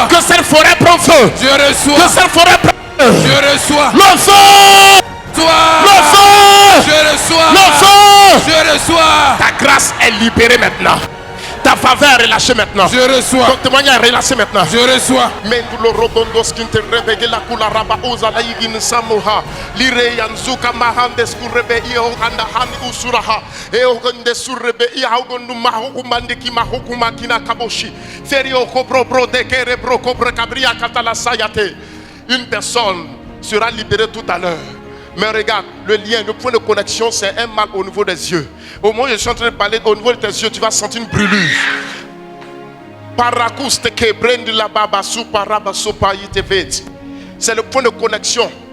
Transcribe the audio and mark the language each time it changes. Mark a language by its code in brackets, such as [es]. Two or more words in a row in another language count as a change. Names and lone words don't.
[fr] que cette forêt prend feu, Je que reçois. cette forêt prend feu. Je reçois. Le feu, Sois. le feu, Je reçois. le feu. Je reçois. Ta grâce est libérée maintenant. Ta faveur est relâchée maintenant. Je reçois. Ton témoignage est relâché maintenant. Je reçois. Mendulo robondos kinte rebege la kula raba oza la yigin samoha lire yanzuka mahandes kurebe iyo anda hani usuraha eo gonde surebe iya gondu mahukumande ki mahukuma kina kaboshi ferio kobro bro de kere bro kobre kabria katala sayate. Une personne sera libérée tout à l'heure. Mais regarde, le lien, le point de connexion, c'est un mal au niveau des yeux. Au moment où je suis en train de parler, au niveau de tes yeux, tu vas sentir une brûlure. C'est le point de connexion.